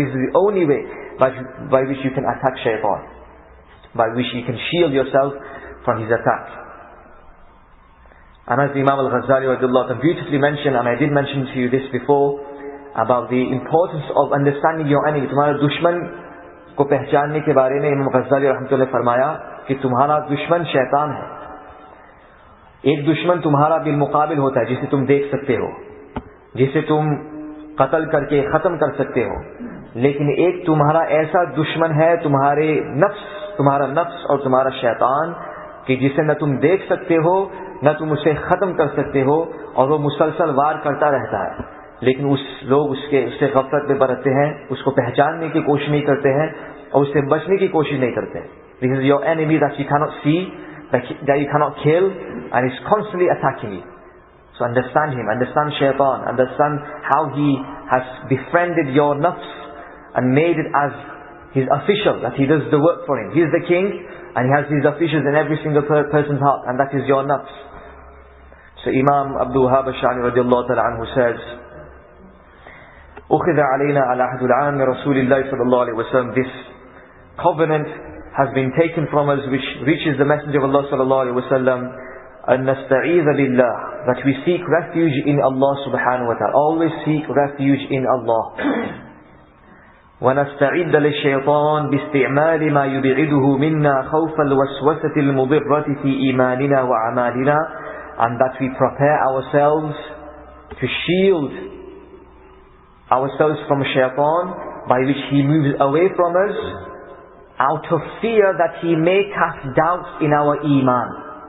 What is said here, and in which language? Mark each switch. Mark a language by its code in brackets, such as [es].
[en] This is the only way by which you can attack shaitan, by which you can shield yourself from his attack. And as Imam Al-Azhari beautifully mentioned, and I did mention to you this before, about the importance of understanding your enemy. [hi] तुम्हारा दुश्मन को पहचानने के बारे में इमाम गज़ाली रहमतुल्लाह ने फरमाया कि तुम्हारा दुश्मन शैतान है. एक दुश्मन तुम्हारा बिलमुकाबिल होता है, जिसे तुम देख सकते हो, जिसे तुम कत्ल करके ख़त्म कर सकते हो. लेकिन एक तुम्हारा ऐसा दुश्मन है, तुम्हारा नफ्स और तुम्हारा शैतान, कि जिसे न तुम देख सकते हो न तुम उसे ख़त्म कर सकते हो, और वो मुसलसल वार करता रहता है. लेकिन लोग उससे गफलत में बरतते हैं, उसको पहचानने की कोशिश नहीं करते हैं और उससे बचने की कोशिश नहीं करते हैं. [en] This is your enemy that you cannot see, that you cannot kill, and is constantly attacking you. So understand him, understand shaitan, understand how he has befriended your nafs and made it as his official, that he does the work for him. He is the king and he has his officials in every single person's heart, and that is your nafs. So Imam Abd al-Sha'rani radiallahu ta'ala anhu says, [ar] أخذ علينا على عهد العام رسول الله صلى الله عليه وسلم. [en] This covenant has been taken from us, which reaches the Messenger of Allah صلى الله عليه وسلم, [ar] أن نستعيذ بالله, [en] that we seek refuge in Allah subhanahu wa ta'ala. Always seek refuge in Allah. [ar] ونستعد للشيطان باستعمال ما يبعده منا خوف الوسوسة المضرة في إيماننا وأعمالنا, [en] and that we prepare ourselves to shield ourselves from shaitan, by which he moves away from us out of fear that he may cast doubts in our iman.